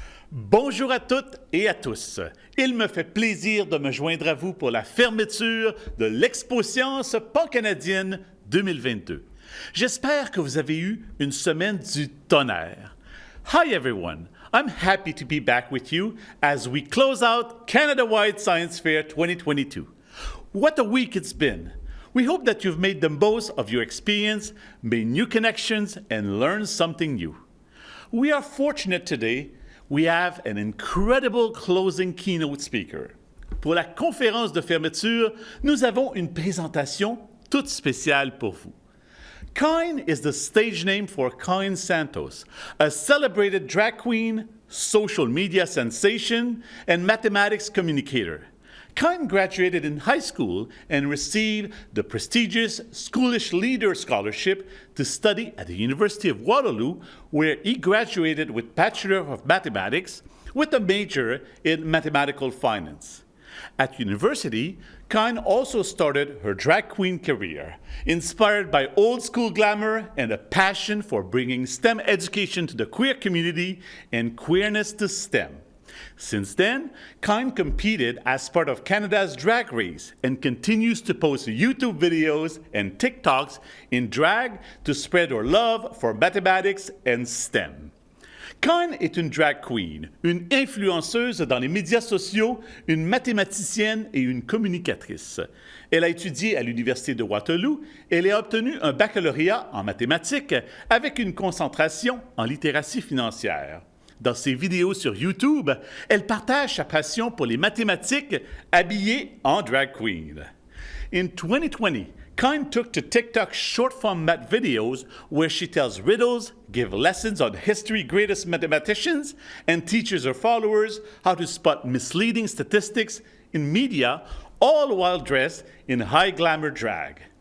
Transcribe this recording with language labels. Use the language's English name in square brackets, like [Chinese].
[French] Bonjour à toutes et à tous. Il me fait plaisir de me joindre à vous pour la fermeture de l'Expo Science pan-canadienne 2022. J'espère que vous avez eu une semaine du tonnerre. [English] Hi everyone. I'm happy to be back with you as we close out Canada-wide Science Fair 2022. What a week it's been. We hope that you've made the most of your experience, made new connections, and learned something new. We are fortunate today. We have an incredible closing keynote speaker. [French] Pour la conférence de fermeture, nous avons une présentation toute spéciale pour vous. [English] Kyne is the stage name for Kyne Santos, a celebrated drag queen, social media sensation, and mathematics communicator. Kyne graduated in high school and received the prestigious Schoolish Leader Scholarship to study at the University of Waterloo, where he graduated with Bachelor of Mathematics with a major in mathematical finance. At university, Kyne also started her drag queen career, inspired by old school glamour and a passion for bringing STEM education to the queer community and queerness to STEM. Since then, Kyne competed as part of Canada's Drag Race and continues to post YouTube videos and TikToks in drag to spread her love for mathematics and STEM. [French] Kyne est une drag queen, une influenceuse dans les médias sociaux, une mathématicienne et une communicatrice. Elle a étudié à l'Université de Waterloo et elle a obtenu un baccalauréat en mathématiques avec une concentration en littératie financière. Dans ses vidéos sur YouTube, elle partage sa passion pour les mathématiques habillée en drag queen. [English] In 2020, Kyne took to TikTok short-form math videos where she tells riddles, gives lessons on history's greatest mathematicians, and teaches her followers how to spot misleading statistics in media, all while dressed in high glamour drag.